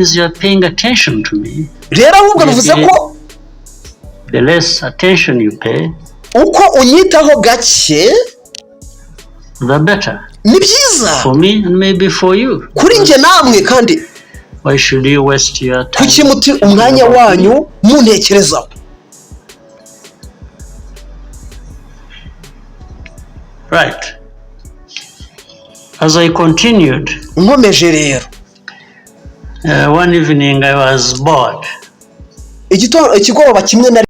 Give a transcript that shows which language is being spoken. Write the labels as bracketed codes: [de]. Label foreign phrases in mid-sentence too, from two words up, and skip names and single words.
[rw] Rero ahubwo bivuze ko uko unyitaho gake ni byiza kuri njye namwe. Kandi kuki muti umwanya wanyu muntekerezaho? Right. [en] As I continued, [rw] nkomeje rero, [en] one evening I was bored. [rw] Ikigoroba kimwe na